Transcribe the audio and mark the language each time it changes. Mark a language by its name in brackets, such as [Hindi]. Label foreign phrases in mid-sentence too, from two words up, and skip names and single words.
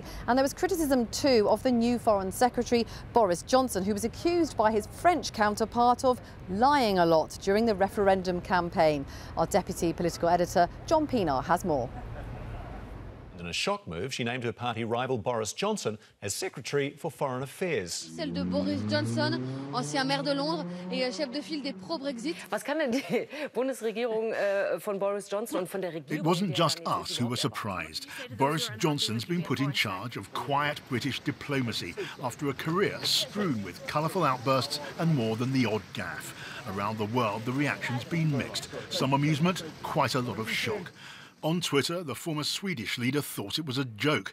[English] And there was criticism too of the new Foreign Secretary, Boris Johnson, who was accused by his French counterpart of lying a lot during the referendum campaign. Our deputy political editor, John Pienaar, has more. In a shock move, she named her party rival Boris Johnson as Secretary for Foreign Affairs. [French] Celle de Boris Johnson, ancien maire de Londres et chef de file des pro-Brexit. [German] Was kann denn die Bundesregierung von Boris Johnson und von der Regierung? [English] It wasn't just us who were surprised. Boris Johnson's been put in charge of quiet British diplomacy after a career strewn with colourful outbursts and more than the odd gaffe. Around the world, the reaction's been mixed. Some amusement, quite a lot of shock. On Twitter, the former Swedish leader thought it was a joke.